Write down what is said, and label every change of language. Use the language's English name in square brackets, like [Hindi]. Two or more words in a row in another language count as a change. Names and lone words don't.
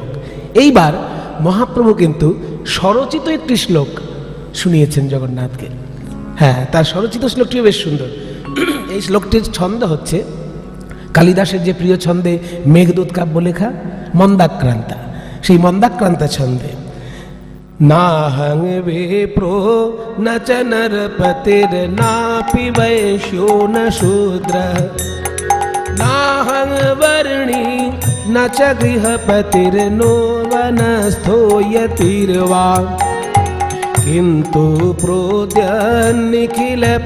[Bangla] এইবার মহাপ্রভু কিন্তু স্বরচিত একটি শ্লোক শুনিয়েছেন জগন্নাথকে। হ্যাঁ, তার স্বরচিত শ্লোকটিও বেশ সুন্দর। এই শ্লোকটির ছন্দ হচ্ছে কালিদাসের যে প্রিয় ছন্দে মেঘদূত কাব্য লেখা মন্দাক্রান্তা, সেই মন্দাক্রান্তা ছন্দে, [Sanskrit] नाहं विप्रो न च नरपतिर्नापि वैश्यो न शूद्र, नाहं वर्णी न च गृहपतिर्नो वनस्थो यतिर्वा, किन्तु प्रोद्यन्निखिल